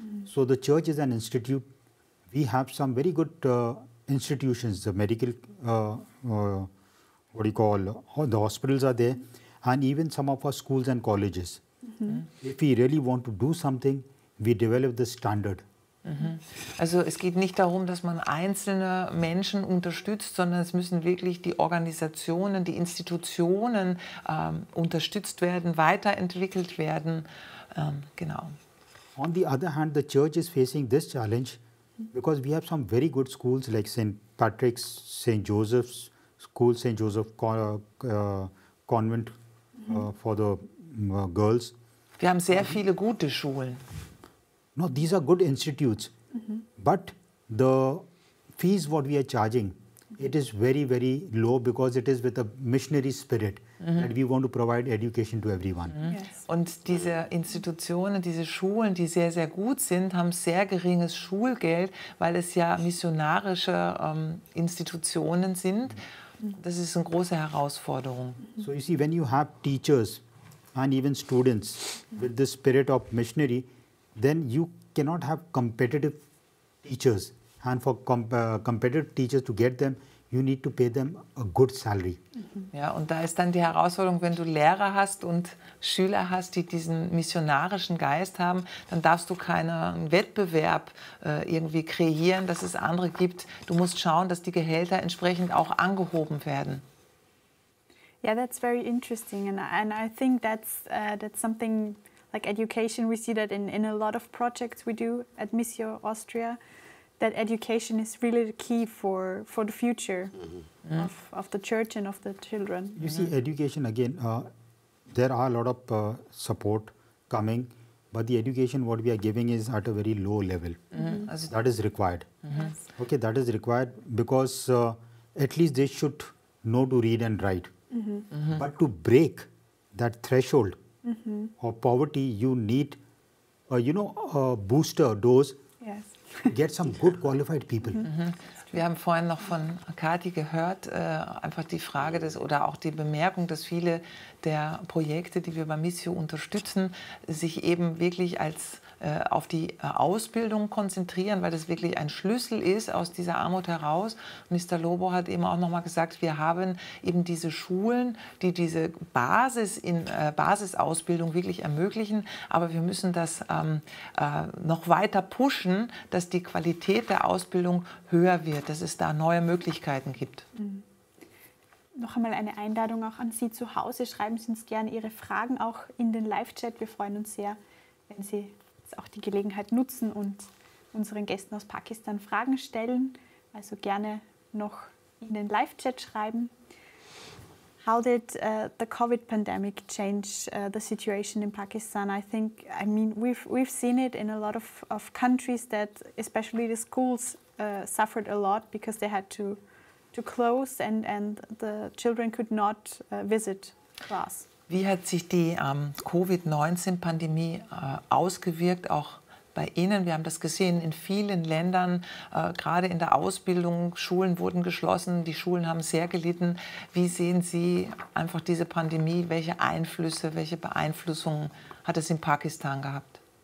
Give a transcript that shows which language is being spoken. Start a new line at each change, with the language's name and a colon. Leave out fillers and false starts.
English: So the church is an institute. We have some very good institutions, the medical, the hospitals are there, and even some of our schools and colleges. If we really want to do something, we develop the standard.
German: Also es geht nicht darum, dass man einzelne Menschen unterstützt, sondern es müssen wirklich die Organisationen, die Institutionen unterstützt werden, weiterentwickelt werden. Genau.
English: On the other hand, the church is facing this challenge because we have some very good schools like St. Patrick's, St. Joseph's School, St. Joseph Convent for the girls.
German: Wir haben sehr viele gute Schulen.
English: No, these are good institutes, but the fees what we are charging, it is very, very low because it is with a missionary spirit that we want to provide education to everyone. Yes.
German: Und diese Institutionen, diese Schulen, die sehr, sehr gut sind, haben sehr geringes Schulgeld, weil es ja missionarische Institutionen sind. Das ist eine große Herausforderung.
English: So you see, when you have teachers and even students with the spirit of missionary, then you cannot have competitive teachers. And for competitive teachers, to get them, you need to pay them a good salary.
German: Ja, und da ist dann die Herausforderung, wenn du Lehrer hast und Schüler hast, die diesen missionarischen Geist haben, dann darfst du keinen Wettbewerb irgendwie kreieren, dass es andere gibt. Du musst schauen, dass die Gehälter entsprechend auch angehoben werden.
English: Yeah, that's very interesting, and I think that's something like education. We see that in a lot of projects we do at Missio Austria, that education is really the key for the future of the church and of the children. You see, education again, there are a lot of support coming, but the education what we are giving is at a very low level. That is required. Okay, that is required because at least they should know to read and write. But to break that threshold of poverty, you need, a booster dose. Yes. Get some good qualified people.
German: Wir haben vorhin noch von Kathi gehört, einfach die Frage oder auch die Bemerkung, dass viele der Projekte, die wir bei Missio unterstützen, sich eben wirklich auf die Ausbildung konzentrieren, weil das wirklich ein Schlüssel ist aus dieser Armut heraus. Mr. Lobo hat eben auch noch mal gesagt, wir haben eben diese Schulen, die diese Basisausbildung wirklich ermöglichen, aber wir müssen das noch weiter pushen, dass die Qualität der Ausbildung höher wird, dass es da neue Möglichkeiten gibt. Noch einmal eine Einladung auch an Sie zu Hause. Schreiben Sie uns gerne Ihre Fragen auch in den Live-Chat. Wir freuen uns sehr, wenn Sie auch die Gelegenheit nutzen und unseren Gästen aus Pakistan Fragen stellen. Also gerne noch in den Live-Chat schreiben.
English: How did the COVID pandemic change the situation in Pakistan? I mean, we've seen it in a lot of countries that especially the schools suffered a lot because they had to close and the children could not visit class.
German: Wie hat sich die Covid-19-Pandemie ausgewirkt, auch bei Ihnen? Wir haben das gesehen in vielen Ländern, gerade in der Ausbildung. Schulen wurden geschlossen, die Schulen haben sehr gelitten. Wie sehen Sie einfach diese Pandemie? Welche Einflüsse, welche Beeinflussungen hat es in Pakistan gehabt?